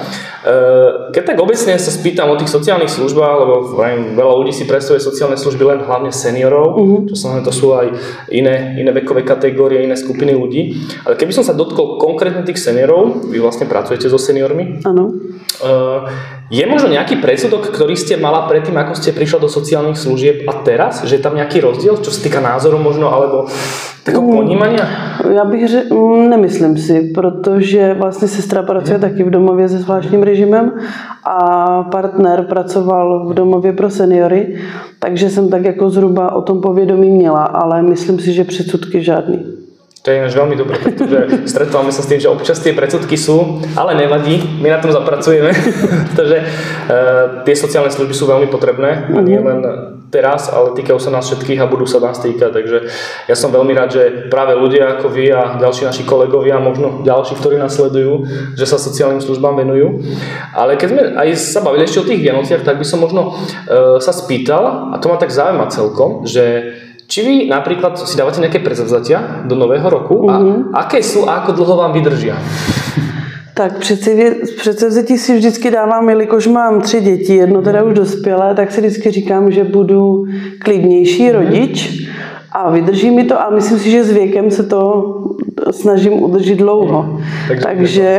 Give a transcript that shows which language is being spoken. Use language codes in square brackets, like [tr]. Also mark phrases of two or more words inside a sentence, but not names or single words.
[sk] Keď tak obecne sa spýtam o tých sociálnych službách, lebo veľa ľudí si predstavuje sociálne služby len hlavne seniorov, čo samozrejme to sú aj iné vekové kategórie, iné skupiny ľudí. Ale keby som sa dotkol konkrétne tých seniorov, vy vlastne pracujete so seniormi. Áno. Je možno nejaký predsudok, ktorý ste mala predtým, ako ste prišla do sociálnych služieb a teraz? Že je tam nejaký rozdiel, čo sa týka názoru možno, alebo takého ponímania? [cs] Já bych nemyslím si, protože vlastně sestra pracuje taky v domově se zvláštním režimem a partner pracoval v domově pro seniory, takže jsem tak jako zhruba o tom povědomí měla, ale myslím si, že předsudky žádný. [sk] To je veľmi dobré, pretože stretávame sa s tým, že občas tie predsudky sú, ale nevadí, my na tom zapracujeme, pretože tie sociálne služby sú veľmi potrebné a nie len teraz, ale týkajú sa nás všetkých a budú sa nás týkať, takže ja som veľmi rád, že práve ľudia ako vy a ďalší naši kolegovia a možno ďalší, ktorí nás sledujú, že sa sociálnym službám venujú. Ale keď sme aj sa bavili ešte o tých Vianociach, tak by som možno sa spýtal, a to ma tak zaujíma celkom, že či vy napríklad si dávate nejaké predsavzatia do nového roku a aké sú a ako dlho vám vydržia? [cs] Tak předsevzetí si vždycky dávám, jelikož mám 3 děti, jedno teda už dospělé, tak si vždycky říkám, že budu klidnější rodič a vydrží mi to a myslím si, že s věkem se to snažím udržet dlouho. Takže